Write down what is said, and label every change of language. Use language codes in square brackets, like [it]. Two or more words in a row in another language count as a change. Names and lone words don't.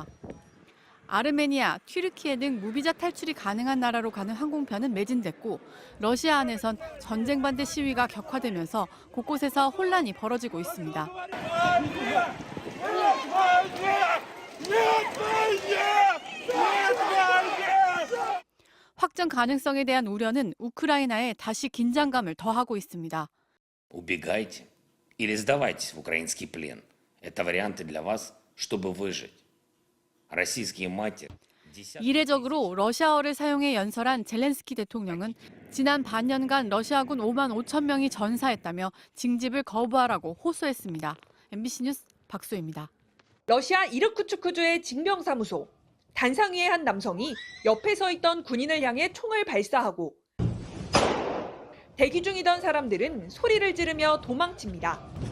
[ko] 아르메니아, 튀르키예 등 무비자 탈출이 가능한 나라로 가는 항공편은 매진됐고 러시아 안에선 전쟁 반대 시위가 격화되면서 곳곳에서 혼란이 벌어지고 있습니다. 확전 가능성에 대한 우려는 우크라이나에 다시 긴장감을 더하고 있습니다. [ru] Убегайте или сдавайтесь в украинский плен. Это варианты для вас, чтобы выжить. российские матери. [ko] 이례적으로 러시아어를 사용해 연설한 젤렌스키 대통령은 지난 반년간 러시아군 5만 5천 명이 전사했다며 징집을 거부하라고 호소했습니다. MBC 뉴스 박소희입니다. 러시아 이르쿠츠크주의 징병사무소. 단상 위의 한 남성이 옆에 서 있던 군인을 향해 총을 발사하고 대기 중이던 사람들은 소리를 지르며 도망칩니다.